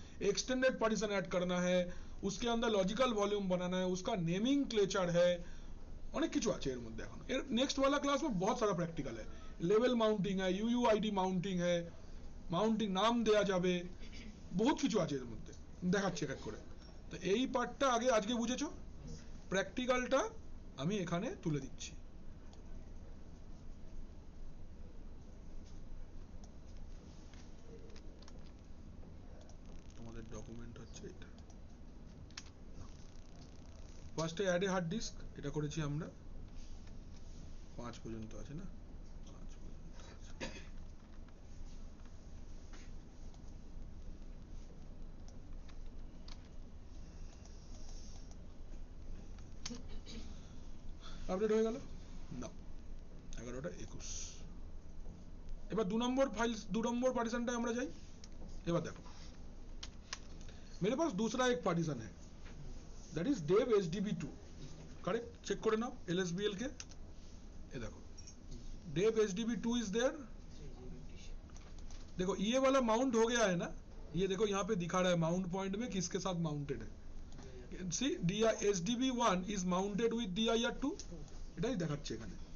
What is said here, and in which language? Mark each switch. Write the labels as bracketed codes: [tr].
[hi] Extended partition add करना है, उसके अंदर लॉजिकल वॉल्यूम बनाना है, उसका नेमिंग क्लेचर है, [bn] অনেক কিছু আছে এর মধ্যে। [hi] এখন এর নেক্সট वाला क्लास में बहुत सारा प्रैक्टिकल है, लेवल माउंटिंग है, UUID माउंटिंग है, माउंटिंग नाम [bn] দেয়া যাবে, বহুত কিছু আছে এর মধ্যে, দেখাচ্ছি এক এক করে। তো এই পার্টটা আগে আজকে বুঝেছো, প্র্যাকটিক্যালটা আমি এখানে তুলে দিচ্ছি। তোমাদের ডকুমেন্ট হচ্ছে এটা, ফার্স্টে অ্যাড এ হার্ড ডিস্ক, এটা করেছি আমরা, 5 পর্যন্ত আছে না, 5 পর্যন্ত আছে। আপডেট হয়ে গেল না, 11টা 21। এবার 2 নম্বর फाइल 2 নম্বর পার্টিশনটায় আমরা যাই। এবার দেখো [hi] मेरे पास दूसरा एक पार्टीशन है, that is dev hdb2, correct, check करे नाओ lsbl के, ये देखो dev hdb2 इज देयर। देखो ये वाला माउंट हो गया है ना, ये देखो यहाँ पे दिखा रहा है माउंट पॉइंट में किसके साथ माउंटेड है, सी hdb1 is mounted with dir2, [bn] এটাই দেখাচ্ছে এখানে।